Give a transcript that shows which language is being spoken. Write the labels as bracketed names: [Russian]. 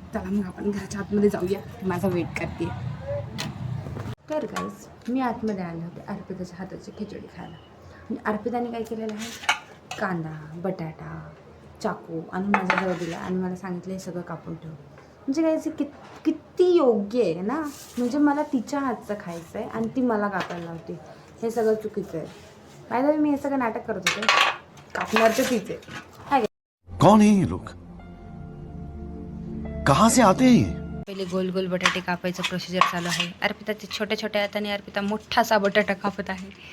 [Marathi] चला मग आपण घराच्या आतमध्ये जाऊया, माझा वेट करते. तर गाईज, मी आतमध्ये आले होते अर्पिताच्या हाताची खिचडी खायला आणि अर्पिताने काय केलेलं आहे, कांदा, बटाटा, चाकू आणि माझ्याजवळ दिला आणि मला सांगितलं हे सगळं कापून ठेव. म्हणजे काय किती योग्य आहे ना. म्हणजे मला तिच्या हातचं खायचं आहे आणि ती मला कापायला लावते, हे सगळं चुकीचं आहे. माहिती मी हे सगळं नाटक करत होते, कापणारचं तिचे. [Hindi] कौन है ये लोग, कहाँ से आते हैं? [Marathi] पहिले गोल गोल बटाटे कापायचं प्रोसिजर चालू आहे. अर्पिता ते छोट्या छोट्या हाताने अर्पिता मोठासा बटाटा कापत आहे.